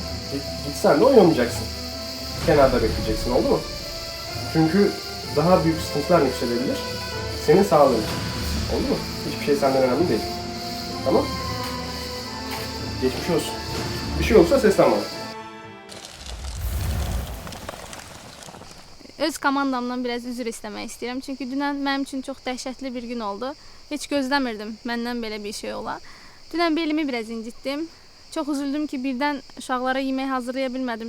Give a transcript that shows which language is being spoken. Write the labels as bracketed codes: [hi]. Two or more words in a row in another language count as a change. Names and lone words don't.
[tr] Gitsen de oynamayacaksın. Kenarda bekleyeceksin, oldu mu? Çünkü daha büyük sıkıntılar nüksedebilir. Senin sağlığın için. Oldu mu? Hiçbir şey senden önemli değil. Tamam? Geçmiş olsun. Bir şey olursa seslen bana. [az] Öz komandamdan biraz üzr istəmək istəyirəm. Çünki dünən mənim üçün çox dəhşətli bir gün oldu. Heç gözləmirdim məndən belə bir şey ola. Dünən belimi biraz incitdim. Çox üzüldüm ki, birdən uşaqlara yemək hazırlaya bilmədim.